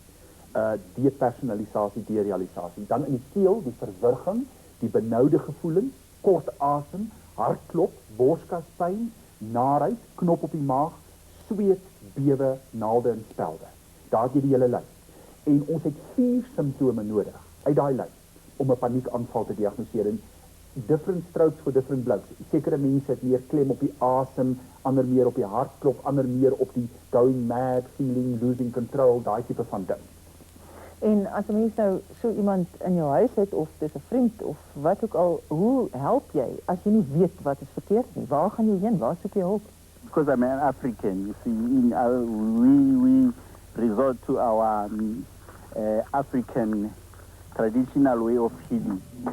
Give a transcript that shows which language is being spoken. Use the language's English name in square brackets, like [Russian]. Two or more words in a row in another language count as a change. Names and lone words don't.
[Afrikaans] Depersonalisasie, derealisasie. Dan in die keel, die verwirging, die benoude gevoelens, kort asem, hartklop, borskaspyn, naarheid, knop op die maag, sweet, bewe, naalde en spelde. Daar het jy die hele lys. En ons het 4 simptome nodig uit daai lys om 'n paniekaanval te diagnoseer. En [English] different strokes for different blokes. [Afrikaans] Sekere mense het meer klem op die asem, ander meer op die hartklop, ander meer op die [English] going mad feeling, losing control, [Afrikaans] daai tipe van ding. En as 'n mens nou so iemand in jou huis het, of dis 'n vriend, of wat ook al, hoe help jy as jy nie weet wat is verkeerd nie? Waar gaan jy heen? Waar soek jy hulp? [English] Because I'm an African, you see, we resort to our African traditional way of healing.